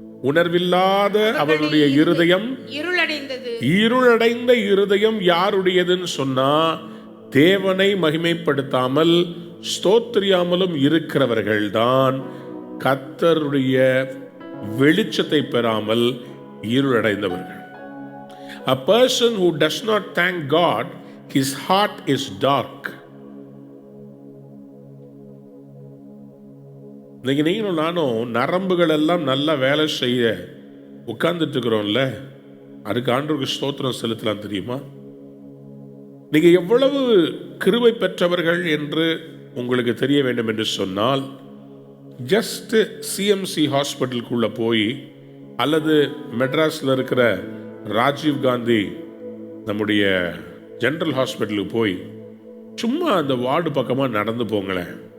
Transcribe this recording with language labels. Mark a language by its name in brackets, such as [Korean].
[Tamil] உணர்வில்லாத அவர்களுடைய இருதயம் இருளடைந்த இருதயம் யாருடையதுன்னு சொன்னா, தேவனை மகிமைப்படுத்தாமல் ஸ்தோத்திரியாமலும் இருக்கிறவர்கள் தான் கர்த்தருடைய வெளிச்சத்தை பெறாமல் இருளடைந்தவர்கள். [English] A person who does not thank God, his heart is dark. [Tamil] இன்னைக்கு நீங்களும் நானும் நரம்புகள் எல்லாம் நல்லா வேலை செய்ய உட்கார்ந்துட்டு இருக்கிறோம்ல, அதுக்கு ஆண்டவருக்கு ஸ்தோத்திரம் செலுத்தலாம். தெரியுமா, நீங்க எவ்வளவு கிருபை பெற்றவர்கள் என்று உங்களுக்கு தெரிய வேண்டும் என்று சொன்னால், ஜஸ்ட் சிஎம்சி ஹாஸ்பிட்டலுக்குள்ள போய் அல்லது மெட்ராஸில் இருக்கிற ராஜீவ் காந்தி நம்முடைய ஜெனரல் ஹாஸ்பிட்டலுக்கு போய் சும்மா அந்த வார்டு பக்கமாக நடந்து போங்களேன்.